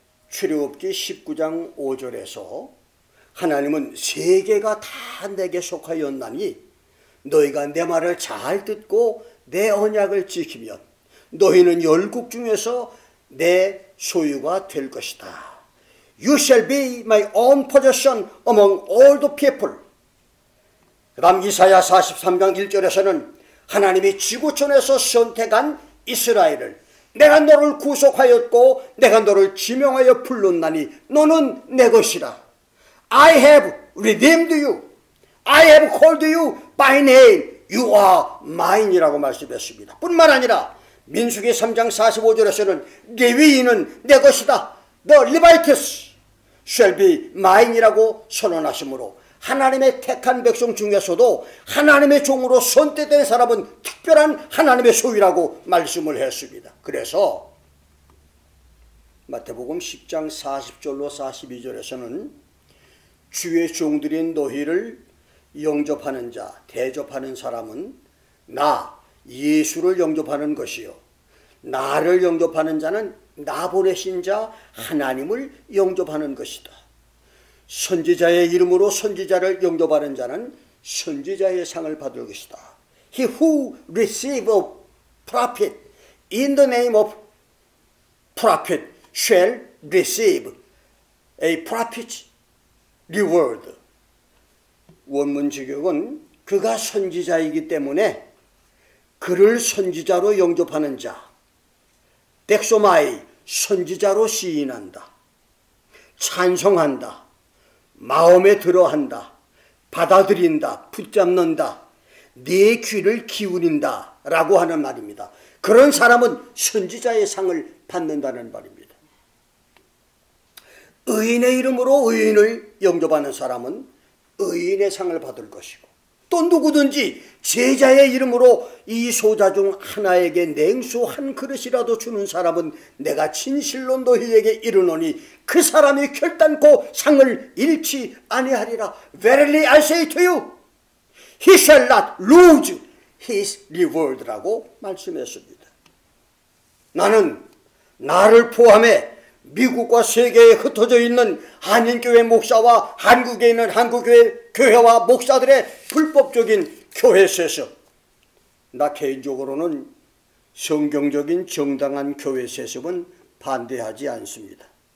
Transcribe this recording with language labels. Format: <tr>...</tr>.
<ko>출애굽기 19장 5절에서 하나님은 세계가 다 내게 속하였나니 너희가 내 말을 잘 듣고 내 언약을 지키면 너희는 열국 중에서 내 소유가 될 것이다.</ko> <en>You shall be my own possession among all the people.</en> <ko>그 다음 이사야 43장 1절에서는 하나님이 지구촌에서 선택한 이스라엘을 내가 너를 구속하였고 내가 너를 지명하여 불렀나니 너는 내 것이라.</ko> <en>I have redeemed you. I have called you by name. You are mine</en> <ko>이라고 말씀했습니다. 뿐만 아니라 민수기 3장 45절에서는 레위인은 내 것이다.</ko> <en>The Levites shall be mine</en> <ko>이라고 선언하시므로 하나님의 택한 백성 중에서도 하나님의 종으로 선택된 사람은 특별한 하나님의 소유라고 말씀을 했습니다. 그래서 마태복음 10장 40절로 42절에서는 주의 종들인 너희를 영접하는 자, 대접하는 사람은 나 예수를 영접하는 것이요 나를 영접하는 자는 나 보내신 자 하나님을 영접하는 것이다. 선지자의 이름으로 선지자를 영접하는 자는 선지자의 상을 받을 것이다.</ko> <en>He who receives a prophet in the name of prophet shall receive a prophet's reward.</en> <ko>원문 직역은 그가 선지자이기 때문에 그를 선지자로 영접하는 자, 덱소마이 선지자로 시인한다, 찬송한다, 마음에 들어한다, 받아들인다, 붙잡는다, 내 귀를 기울인다 라고 하는 말입니다. 그런 사람은 선지자의 상을 받는다는 말입니다. 의인의 이름으로 의인을 영접하는 사람은 의인의 상을 받을 것이고, 또 누구든지 제자의 이름으로 이 소자 중 하나에게 냉수 한 그릇이라도 주는 사람은 내가 진실로 너희에게 이르노니 그 사람이 결단코 상을 잃지 아니하리라.</ko> <en>Verily I say to you, he shall not lose his reward</en> <ko>라고 말씀했습니다. 나는 나를 포함해 미국과 세계에 흩어져 있는 한인교회 목사와 한국에 있는 한국교회와 목사들의 불법적인 교회 세습, 나 개인적으로는 성경적인 정당한 교회 세습은 반대하지 않습니다.</ko>